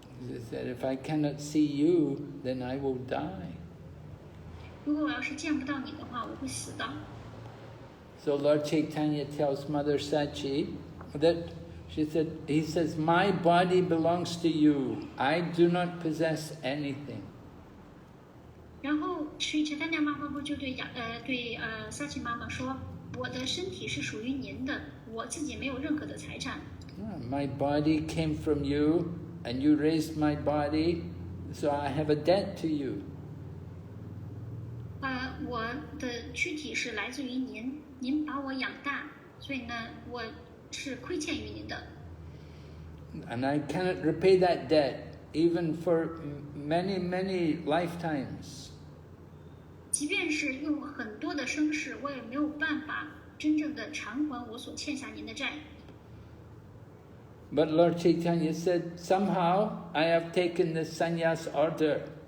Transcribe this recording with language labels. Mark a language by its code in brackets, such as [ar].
[en] She said, if I cannot see you, then I will die. [zh] 如果我要是见不到你的话，我会死的。 [en] So Lord Chaitanya tells Mother Sachi that he says, my body belongs to you. I do not possess anything. [zh] 然后 Sri Chaitanya Mahaprabhu 就对萨奇妈妈说，我的身体是属于您的，我自己没有任何的财产。 [en] My body came from you, and you raised my body, so I have a debt to you. [zh] 我的躯体是来自于您，您把我养大，所以呢，我是亏欠于您的。 [en] And I cannot repay that debt, even for many, many lifetimes. [zh] 即便是用很多的生世，我也没有办法真正的偿还我所欠下您的债。 [en] But Lord Chaitanya said, somehow I have taken the sannyas order.